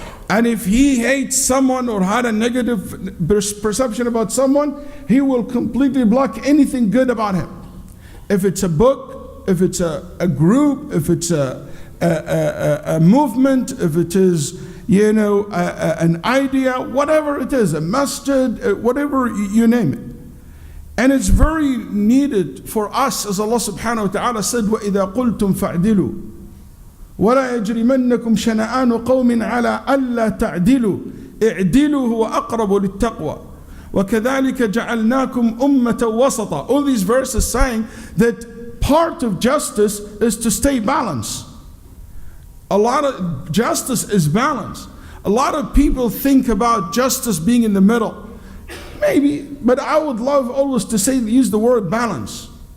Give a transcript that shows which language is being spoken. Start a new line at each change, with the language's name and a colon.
English: And if he hates someone or had a negative perception about someone, he will completely block anything good about him. If it's a book, if it's a group, if it's a movement, if it is an idea, whatever it is, a masjid, whatever you name it. And it's very needed for us, as Allah subhanahu wa ta'ala said,
Arabic: وَإِذَا قُلْتُمْ فَاعْدِلُوا وَلَا يَجْرِمَنَّكُمْ شَنَآنُ قَوْمٍ عَلَىٰ أَلَّا تَعْدِلُوا اعْدِلُوا هُوَ أَقْرَبُ لِلتَّقْوَى وَكَذَلِكَ جَعَلْنَاكُمْ أُمَّةً وَسَطًا.
English: All these verses saying that part of justice is to stay balanced. A lot of justice is balance. A lot of people think about justice being in the middle. Maybe, but I would love always to use the word balance.